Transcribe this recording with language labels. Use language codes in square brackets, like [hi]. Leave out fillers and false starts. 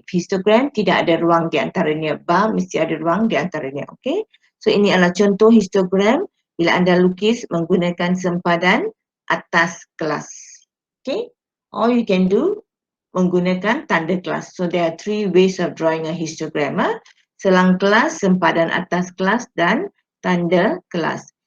[ms] Histogram tidak ada ruang di antaranya, bar mesti ada ruang di antaranya. Okay, so ini adalah contoh histogram bila anda lukis menggunakan sempadan atas kelas. [en] Okay, all you can do [ms] menggunakan tanda kelas. [en] So there are 3 ways of drawing a histogram. [ms] Selang kelas, sempadan atas kelas dan tanda kelas.